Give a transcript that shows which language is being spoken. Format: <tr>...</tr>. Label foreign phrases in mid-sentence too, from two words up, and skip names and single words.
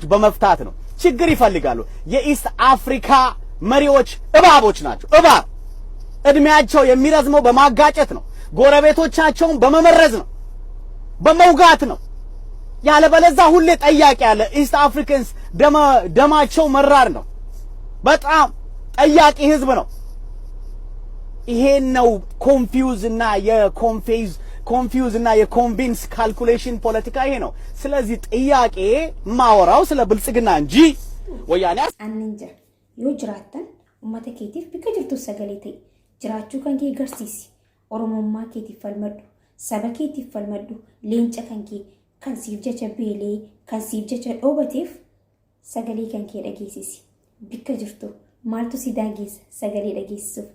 <am>በመፍታት ነው። ችግር ይፈልጋሉ። የኢስት አፍሪካ መሪዎች እባቦች ናቸው። እባብ እድሜያቸው የሚረዝመው በማጋጨት ነው። ጎረቤቶቻቸውን በመመረዝ ነው፣ በመውጋት ነው። ያለበለዛ ሁሌ ጠያቂ ያለ</am> <en>East Africans</en> <am>ደማቸው መራር ነው። በጣም ጠያቂ ህዝብ ነው። ይሄን ነው ኮንፊውዝ እና የኮንቪንስ ካልኩሌሽን ፖለቲካ ይሄ ነው። ስለዚህ ጥያቄ ማወራው ስለ ብልጽግና እንጂ ወያኔ</am> <om>አንንጀ yoo jiraattan ummata keetiif bika jirtu sagalee ta'e jiraachuu kan kee garsiisi. Oromummaa keetiif falmadhu, saba keetiif falmadhu, leenca kan kee kan siif jecha beelee kan siif jecha dhoobateef sagalee kan kee dhageessisi. Bika jirtu maaltu si daangeessa sagalee dhageessisuuf?</om>